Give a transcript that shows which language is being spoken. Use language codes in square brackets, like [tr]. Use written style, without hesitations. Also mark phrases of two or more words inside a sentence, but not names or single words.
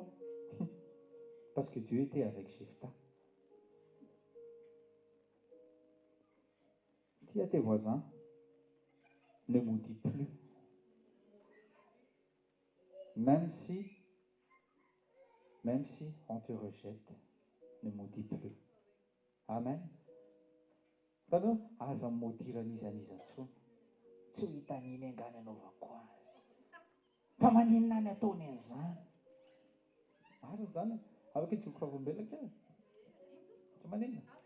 [fr] Parce que Dieu était avec Jephthah. Dis à tes voisins, ne maudis plus. Même si on te rejette, ne maudis plus. Amen. [mg] Tanao, aza modiran'izan'iza intsony. Tsy ho hitan'iny angany anaovako azy. Fa maninona ny ataony an'izany? Ary zany, afaka hijoka avombelona kely. Tsy maninona?